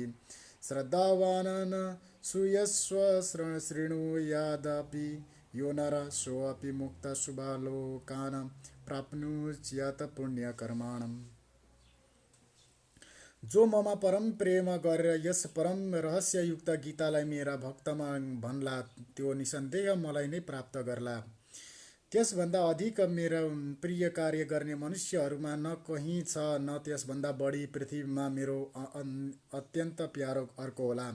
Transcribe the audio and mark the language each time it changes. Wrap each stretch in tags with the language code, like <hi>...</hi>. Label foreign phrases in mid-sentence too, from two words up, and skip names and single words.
<sa>श्रद्धावान् सूयस्व शृणुयादपि यो नर सोऽपि मुक्तः शुभालोकान् प्राप्नुयात् पुण्यकर्माणम्।</sa> <ne>जो ममा परम प्रेम गरेर यस परम रहस्ययुक्त गीतालाई मेरा भक्तमा भन्ला त्यो निसन्देह मलाई नै प्राप्त गर्ला। त्यसभन्दा अधिक मेरो प्रिय कार्य गर्ने मनुष्यहरूमा न कहीँ छ, न त्यसभन्दा बढी पृथ्वीमा मेरो अत्यन्त प्यारो अर्को होला।</ne>